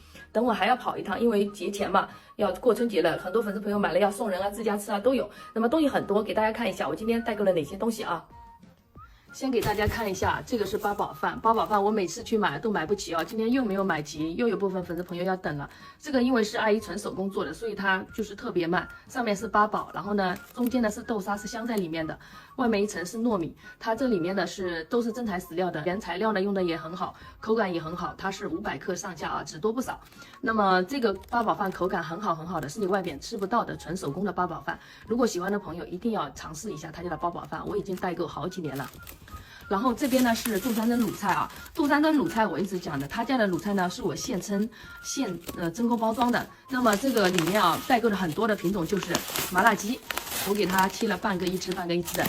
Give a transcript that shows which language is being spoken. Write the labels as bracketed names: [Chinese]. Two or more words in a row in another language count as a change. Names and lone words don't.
[Chinese] 等我還要跑一趟，因為節前嘛，要過春節了，很多粉絲朋友買了要送人啊，自家吃啊都有。那麼東西很多，給大家看一下我今天代購了哪些東西啊。先給大家看一下，這個是八寶飯。八寶飯我每次去買都買不齊啊，今天又沒有買齊，又有部分粉絲朋友要等了。這個因為是阿姨純手工做的，所以它就是特別慢。上面是八寶，然後呢中間呢是豆沙，是鑲在裡面的，外面一層是糯米。它這裡面呢都是真材實料的，原材料呢用的也很好，口感也很好。它是500克上下啊，只多不少。那麼这個八寶飯口感很好的，是你外邊吃不到的純手工的八寶飯。如果喜歡的朋友一定要嘗試一下他家的八寶飯，我已經代購好幾年了。然後這邊呢是杜山珍滷菜啊，杜山珍滷菜我一直講的，他家的滷菜呢是我現蒸真空包裝的。那麼這個裡面啊代購的很多的品種就是麻辣雞，我給它切了半個一只半個一只的。